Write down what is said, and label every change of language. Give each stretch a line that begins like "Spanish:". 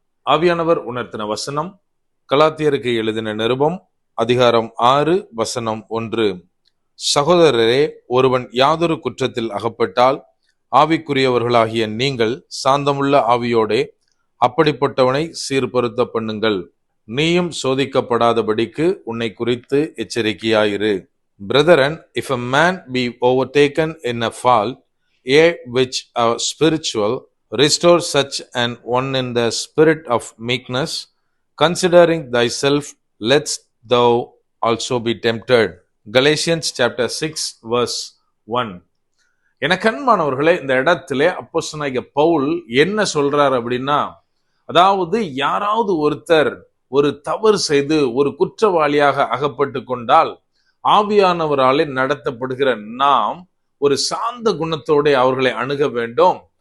Tamil: ஆவியானவர் உணர்த்தின வசனம் கலாத்தியருக்கு எழுதின நிருபம் அதிகாரம் 6 வசனம் 1. சகோதரரே, ஒருவன் யாதொரு குற்றத்தில் அகப்பட்டால் ஆவிக்குரியவர்களாகிய நீங்கள் சாந்தமுள்ள ஆவியோடே அப்படிப்பட்டவனை சீர்பொருத்த பண்ணுங்கள். நீயும் சோதிக்கப்படாதபடிக்கு உன்னை குறித்து எச்சரிக்கையாயிரு.
English: Brethren, if a man be overtaken in a fault, ye which are spiritual, restore such an one in the spirit of meekness, considering thyself, lest thou also be tempted. Galatians chapter 6 verse 1.
Tamil: எனக்கன்பானவர்களே, இந்த இடத்திலே அப்போஸ்தலனாகிய பவுல் என்ன சொல்றார் அப்படின்னா, அதாவது யாராவது ஒருத்தர் ஒரு தவறு செய்து ஒரு குற்றவாளியாக அகப்பட்டு கொண்டால் ஆவியானவராலே நடத்தப்படுகிற நாம் ஒரு சாந்த குணத்தோட அவர்களை அணுக வேண்டும்.